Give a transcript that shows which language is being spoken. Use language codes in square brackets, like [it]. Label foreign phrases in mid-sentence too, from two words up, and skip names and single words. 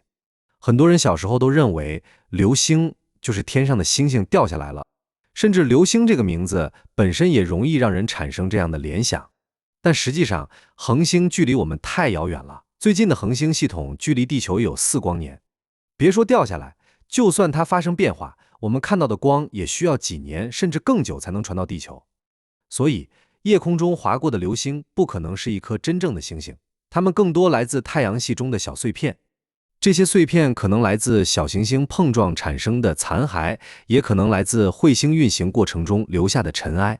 [zh] 很多人小時候都認為流星就是天上的星星掉下來了，甚至流星這個名字本身也容易讓人產生這樣的聯想。但實際上，恆星距離我們太遙遠了，最近的恆星系統距離地球有4光年。別說掉下來，就算它發生變化，我們看到的光也需要幾年甚至更久才能傳到地球。所以，夜空中劃過的流星不可能是一顆真正的星星，它們更多來自太陽系中的小碎片。這些碎片可能來自小行星碰撞產生的殘骸，也可能來自彗星運行過程中留下的塵埃。